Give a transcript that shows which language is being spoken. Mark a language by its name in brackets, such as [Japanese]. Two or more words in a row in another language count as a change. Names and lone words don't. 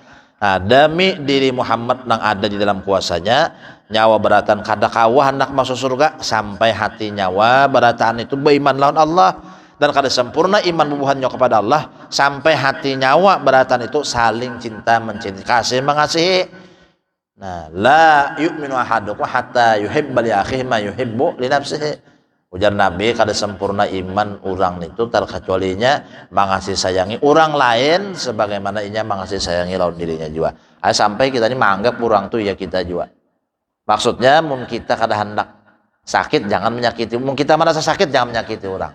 [Banjar] Nah, demi diri Muhammad yang ada di dalam kuasanya, nyawa beratan kada kawah hendak masuk surga sampai hati nyawa beratan itu beriman lawan Allah, dan kada sempurna iman bubuhannya kepada Allah sampai hati nyawa beratan itu saling cinta mencintai, kasih mengasihi. Nah, [Arabic] لا يؤمن أحدكم حتى يحب لأخيه ما يحب لنفسه. [Banjar] Ujar Nabi, kada sempurna iman orang itu terkecualinya mengasihi sayangi orang lain sebagaimana inya mengasihi sayangi lawan dirinya juga. Sampai kita ini menganggap orang tuh ya kita juga. Maksudnya mungkin kita kada hendak sakit jangan menyakiti, mungkin kita merasa sakit jangan menyakiti orang.